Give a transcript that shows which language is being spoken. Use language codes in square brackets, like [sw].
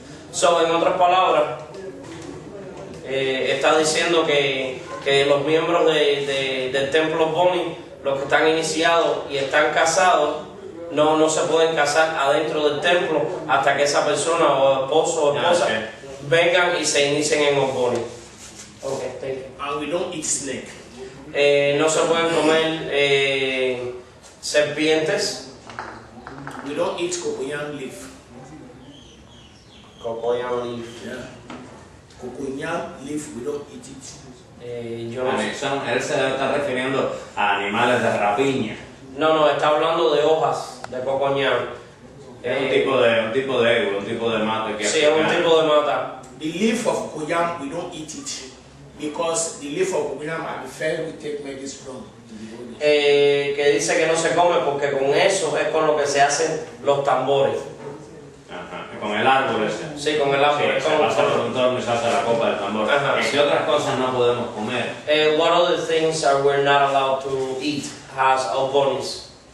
[es] So, en otras palabras, está diciendo que los miembros del templo Ogboni, los que están iniciados y están casados, no se pueden casar adentro del templo hasta que esa persona o esposo o esposa vengan y se inicien en Ogboni. [en] Okay, thank you. And we don't eat snake. [es] No se pueden comer serpientes. [en] We don't eat cocoyam leaf. Cocoyam leaf. Yeah. Cocoyam leaf, we don't eat it. [es] Yo no sé. Él se debe estar refiriendo a animales de rapiña. No, está hablando de hojas de cocoñam. Es un tipo de ego, un tipo de mate que Sí, es un tipo de mata. [en] The leaf of cocoyam, we don't eat it. Because the leaf of cocoyam are the first we take medicine from. [es] Que dice que no se come porque con eso es con lo que se hacen los tambores. Ajá. Con el árbol ese. Sí, con el árbol. Sí, se pasa por un torno y se hace la copa del tambor. Ajá. ¿Y qué otras cosas no podemos comer? [en] What other things are we not allowed to eat as Ogbonis?